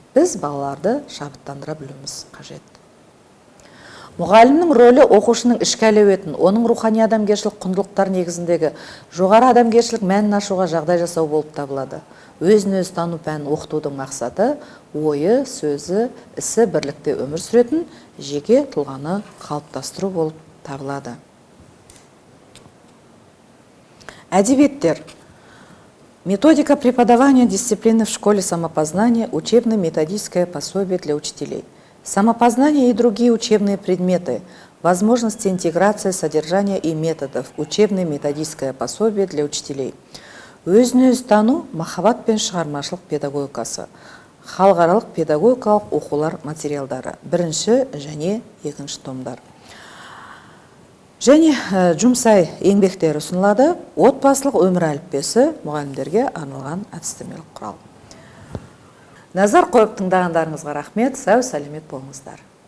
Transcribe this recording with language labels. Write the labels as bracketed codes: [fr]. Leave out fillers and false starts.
[kk] Біз балаларды шабыттандыра білуіміз қажет. Мұғалімнің рөлі оқушының ішкі әлеуетін, оның рухани адамгершілік құндылықтар негізіндегі жоғары адамгершілік мәнін ашуға жағдай жасау болып табылады. Өзін-өзі тану пәнін оқытудың мақсаты ойы, сөзі, ісі бірлікте өмір сүретін жеке тұлғаны қалыптастыру болып табылады. Әдебиеттер. [ru] Методика преподавания дисциплины в школе самопознания, учебно-методическое пособие для учителей. Самопознание и другие учебные предметы, возможности интеграции содержания и методов, учебно-методическое пособие для учителей. [kk] Өзін-өзі тану, махаббат пен шығармашылық педагогикасы, халықаралық педагогикалық оқулар материалдары, 1 және 2 томдар. Және жұмсай еңбектері ұсынылады. Отбасылық өмір әліппесі мұғалімдерге арналған әдістемелік құрал. Назар қойып тыңдағандарыңызға рахмет, сау сәлемет болыңыздар.